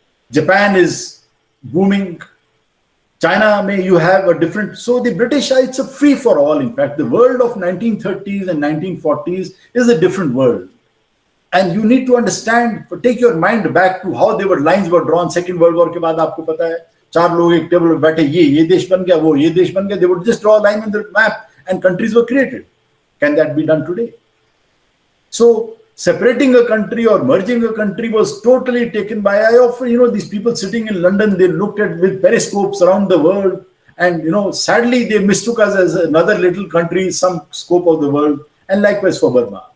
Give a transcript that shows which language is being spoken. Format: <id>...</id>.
<en>Japan is booming. China, you have a different. So the British, it's a free for all. In fact, the world of 1930s and 1940s is a different world. And you need to understand, take your mind back to how lines were drawn.</en> <hi>Second World War के बाद आपको पता है, 4 लोग एक table पे बैठे, ये देश बन गया, वो ये देश बन गया.</hi> <en>They would just draw a line on the map and countries were created. Can that be done today? So separating a country or merging a country was totally taken by, I often, these people sitting in London, they looked at with periscopes around the world, and sadly they mistook us as another little country, some scope of the world, and likewise for Burma.</en>